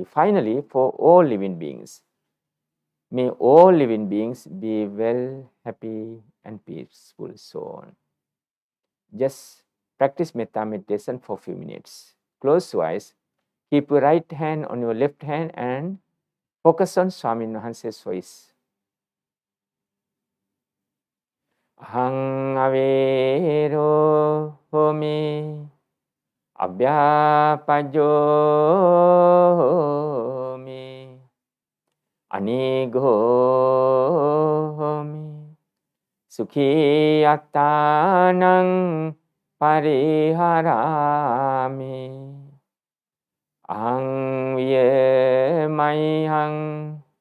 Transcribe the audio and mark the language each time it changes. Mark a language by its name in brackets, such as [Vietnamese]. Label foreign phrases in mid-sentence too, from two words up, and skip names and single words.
[English] Finally, for all living beings, may all living beings be well, happy, and peaceful, so on. Just practice metta meditation for a few minutes. Close your eyes, keep your right hand on your left hand and focus on Swamin Wahanse's voice. [Pali] Ahang avero homi abhyapajo homi anigo homi sukhi attanang pariharami ahang viye mayhang